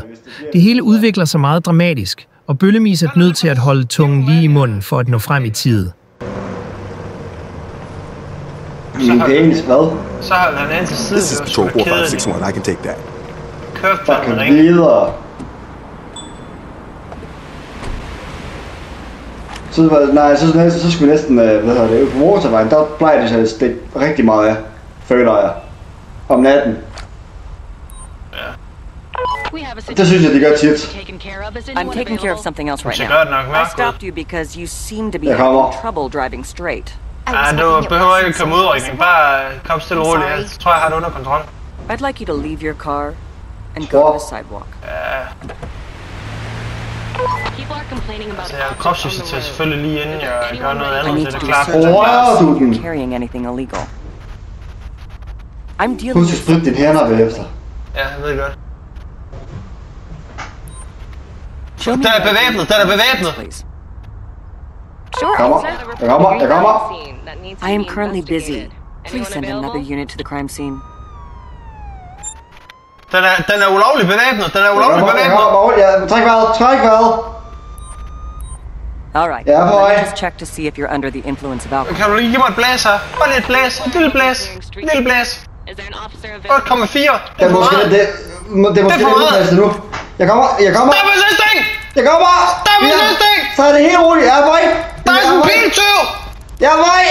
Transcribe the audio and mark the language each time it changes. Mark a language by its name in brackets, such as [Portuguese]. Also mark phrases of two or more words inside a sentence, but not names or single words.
[Danish] Det hele udvikler sig meget dramatisk, og Bøllemis er nødt til at holde tungen lige i munden for at nå frem i tide. Så holder han ind til siden. [English] This is Patrol 4561. I can take that. [Danish] Kør på den ring. Videre. Så skulle vi næsten, på motorvejen, der plejer det at stikke rigtig meget af, føler jeg, om natten. Det synes jeg, de gør tit. [English] I'm taking care of something else right now. I stopped you because you seem to be having trouble driving straight. [Danish] Du behøver ikke komme udrykning. Bare kom stille og roligt. Jeg tror, jeg har det under kontrol. [English] I'd like you to leave your car and go to the sidewalk. [Danish] Altså, jeg kropsvisiterer selvfølgelig lige inden jeg gør noget andet. Det er klart. [English] You're carrying anything illegal. I'm dealing [Danish] Husk at spritte din hænder bagefter. Ja, jeg ved godt. Den er bevæbnet, den er bevæbnet! Jeg kommer. [English] I am currently busy. Please send another unit to the crime scene. [Danish] Den er ulovlig bevæbnet, den er ulovlig bevæbnet! Træk vejret! [English] Alright, let me just check to see if you're under the influence of alcohol. [Danish] Kan du lige give mig et blæs her? Bare lige et blæs, et lille blæs, et lille blæs. 8,4, det er for meget. Det er måske lidt udpasset nu. Jeg kommer. Stop med søsting! Jeg kommer! Stop med søsting! Så er det helt roligt, jeg er på vej! Der er en biltyv! Jeg er på vej!